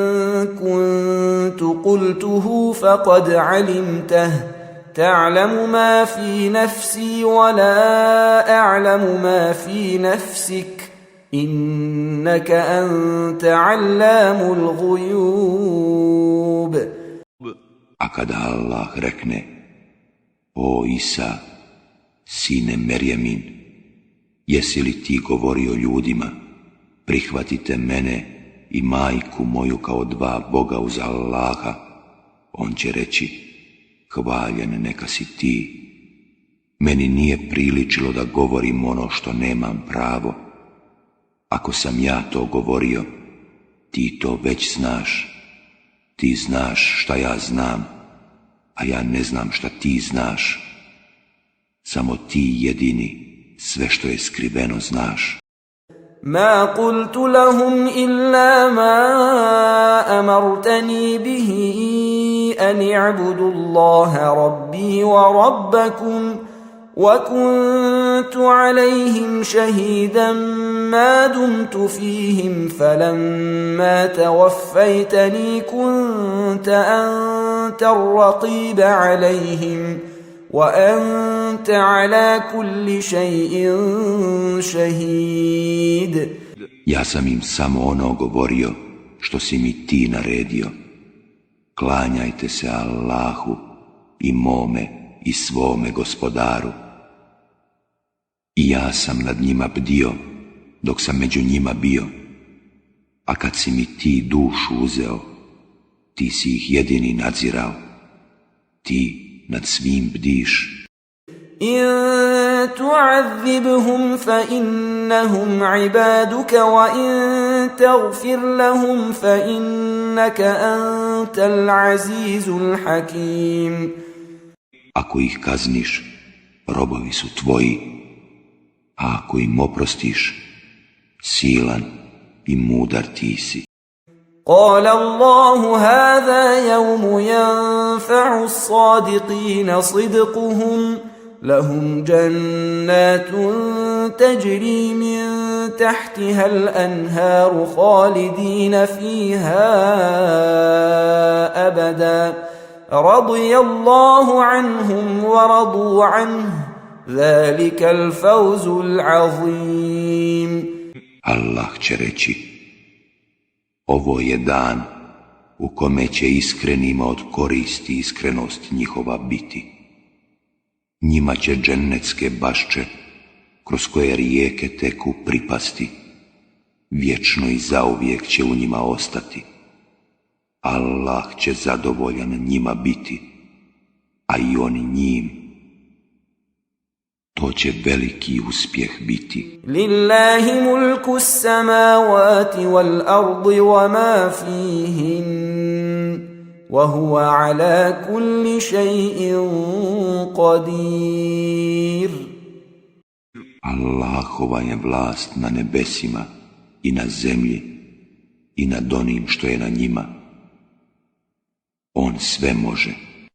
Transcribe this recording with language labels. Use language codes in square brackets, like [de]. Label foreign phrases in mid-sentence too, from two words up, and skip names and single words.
[ar] كُنتُ قُلْتُهُ فَقَدْ عَلِمْتَهُ تعلم ما في نفسي ولا أعلم ما في نفسك إنك أنت علام الغيوب. [bs] A kada Allah rekne: O Isa, sine Merjemin, jesi li ti govorio ljudima, prihvatite mene i majku moju kao dva Boga uz Allaha, on će reći: hvaljen neka si ti. Meni nije priličilo da govorim ono što nemam pravo. Ako sam ja to govorio, ti to već znaš. Ti znaš šta ja znam, a ja ne znam šta ti znaš. Samo ti jedini sve što je skriveno znaš. [ar] ما قلت لهم إلا ما أمرتني به أن اعبدوا الله ربي وربكم وكنت عليهم شهيدا ما دمت فيهم فلما توفيتني كنت أنت الرقيب عليهم وأنت على كل شيء شهيد. [bs] Ja sam im samo ono govorio što si mi ti naredio. Klanjajte se Allahu i mome i svome gospodaru. I ja sam nad njima bdio dok sam među njima bio. A kad si mi ti dušu uzeo, ti si ih jedini nadzirao. Ti nad svim bdiš. [ar] إن تعذبهم فإنهم عبادك وإن تغفر لهم فإنك أنت العزيز الحكيم. [bs] Ako ih kazniš, robovi su tvoji, a ako im oprostiš, silan i mudar ti si. [ar] قال الله هذا يوم ينفع الصادقين صدقهم لهم جنات تجري من تحتها الأنهار خالدين فيها أبدا رضي الله عنهم ورضوا عنه ذلك الفوز العظيم. [bs] Allah će reći: ovo je dan u kome će iskrenima od koristi iskrenost njihova biti. Njima će džennetske bašče, kroz koje rijeke teku, pripasti. Vječno i zauvijek će u njima ostati. Allah će zadovoljan njima biti, a i oni njim. To će veliki uspjeh biti. [ar] لله ملك السماوات والأرض وما فيهن وهو على كل شيء قدير. [bs] Allahova je vlast na nebesima i na zemlji i nad onim što je na njima. On sve može.